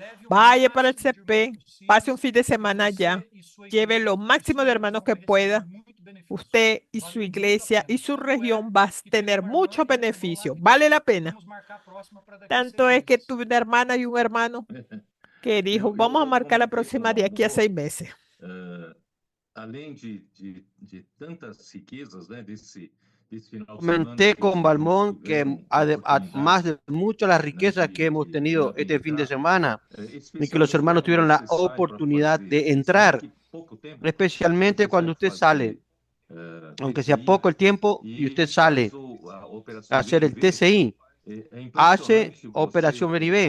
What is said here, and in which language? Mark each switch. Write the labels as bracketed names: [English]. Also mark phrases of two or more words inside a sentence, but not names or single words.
[Spanish] Vaya para el CP, pase un fin de semana allá, lleve lo máximo de hermanos que pueda. Usted y su iglesia y su región va a tener mucho beneficio. Vale la pena. Tanto es que tuve una hermana y un hermano que dijo, vamos a marcar la próxima de aquí a 6 meses. [Portuguese] Além de tantas riquezas, né, desse final de semana [Spanish] Comenté [Portuguese] que os [Spanish] con [Portuguese] irmãos [Spanish] Balmón que [Portuguese] tiveram a oportunidade, [Spanish] además de muchas las riquezas que hemos tenido este fin de semana y que los hermanos tuvieron la oportunidad de entrar, especialmente cuando usted sale, aunque sea poco el tiempo, y usted sale a hacer el TCI, hace Operación Veribé.